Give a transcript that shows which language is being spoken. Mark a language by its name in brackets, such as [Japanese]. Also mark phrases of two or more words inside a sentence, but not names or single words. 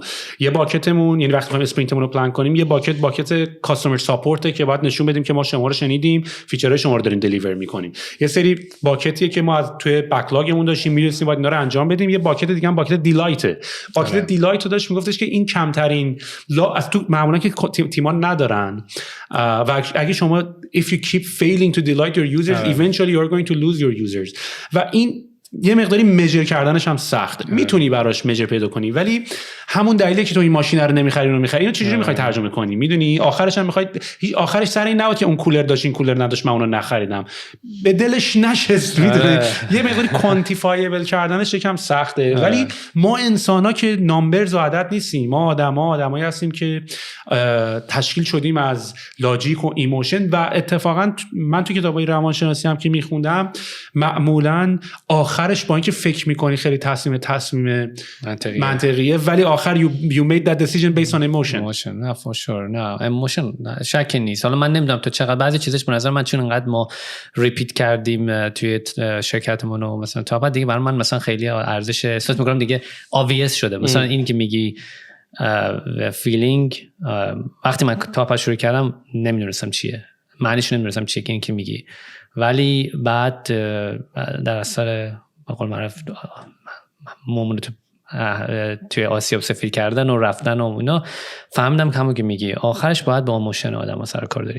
[Persian] یه باکتمون یعنی وقتی میخوایم اسپرینتمون رو پلان کنیم، یه باکت [English] customer support [Persian] که باید نشون بدیم که ما شما رو شنیدیم، فیچرهای شما رو داریم دلیور میکنیم. یه سری باکتیه که ما از توی بکلاگمون داشتیم می‌رسیم باید اینا رو انجام بدیم. یه باکت دیگه هم [English] bucket delight. bucket delight [Persian] رو داشت میگفتش که این کمترین از تو معمولا که تیم‌ها ندارن و اگه شما [English] if you keep failing to delight your users eventually you're going to lose your users. [Persian] و این یه مقداری مژر کردنش هم سخت. میتونی براش مژر پیدا کنی ولی همون دلیلی که تو این ماشین رو نمیخری اونو میخری، اینو چجوری میخوای ترجمه کنی؟ میدونی آخرش هم میخوای آخرش سر این نبود که اون کولر داشت این کولر نداشت من اونو نخریدم، به دلش نشست. میدونی یه مقداری کوانتیفایبل کردنش یکم سخته. ولی ما انسانا که نامبرز و عدد نیستیم، ما آدمایی هستیم که تشکیل شدیم از لاجیک و ایموشن. و اتفاقا من تو کتابای روانشناسی هم که میخوندم معمولا آخرش با اینکه فکر میکنی خیلی تصمیم منطقیه ولی آخر [English] you made that decision based on emotion. [Persian] نه [English] for sure [Persian] نه emotion شک نیست. حالا من نمیدونم تو چقدر بعضی چیزش به نظر من چون انقدر ما ریپیت کردیم توی شرکتمون و مثلا تا بعد دیگه برای من مثلا خیلی ارزش احساس میکنم دیگه obvious شده. مثلا این که میگی فیلینگ، وقتی من تا شروع کردم نمیدونستم چیه، معنیش نمیدونستم چیه که این که میگی، ولی بعد در اثر بقول معرف مومون توی آسیاب سفیر کردن و رفتن و اینا فهمیدم که همون که میگی آخرش باید با ایموشن آدم ها سر کار داری.